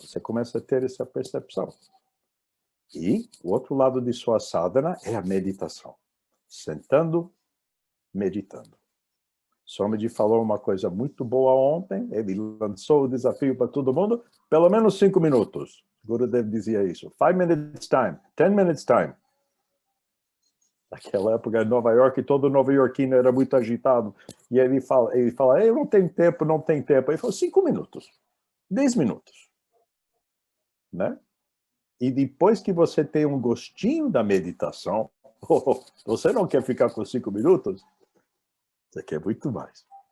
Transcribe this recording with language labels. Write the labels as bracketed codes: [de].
[pt] Você começa a ter essa percepção. E o outro lado de sua sadhana é a meditação. Sentando, meditando. Swamiji falou uma coisa muito boa ontem, ele lançou o desafio para todo mundo, pelo menos 5 minutos. Gurudev dizia isso. [en] 5 minutes time, 10 minutes time. [pt] Naquela época em Nova York, todo nova-iorquino era muito agitado. E ele fala, eu não tenho tempo, não tem tempo. Ele falou, 5 minutos, 10 minutos. Né? E depois que você tem um gostinho da meditação, você não quer ficar com 5 minutos? Você quer muito mais.